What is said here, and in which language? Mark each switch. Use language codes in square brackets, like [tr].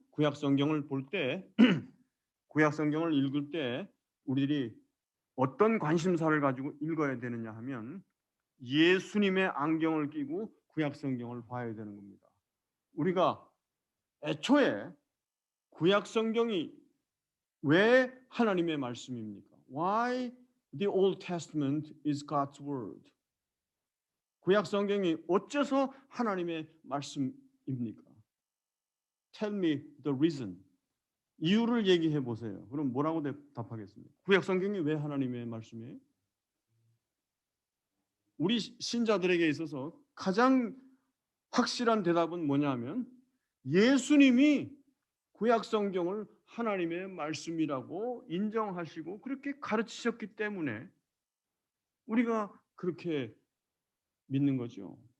[ko] 구약 성경을 볼 때, 구약 성경을 읽을 때 우리들이 어떤 관심사를 가지고 읽어야 되느냐 하면 예수님의 안경을 끼고 구약 성경을 봐야 되는 겁니다. 우리가 애초에 구약 성경이 왜 하나님의 말씀입니까? [en] Why the Old Testament is God's word? [ko] 구약 성경이 어째서 하나님의 말씀입니까? [en] Tell me the reason. [ko] 이유를 얘기해 보세요. 그럼 뭐라고 답하겠습니까? 구약 성경이 왜 하나님의 말씀이에요? 우리 신자들에게 있어서 가장 확실한 대답은 뭐냐면 예수님이 구약 성경을 하나님의 말씀이라고 인정하시고 그렇게 가르치셨기 때문에 우리가 그렇게 믿는 거죠.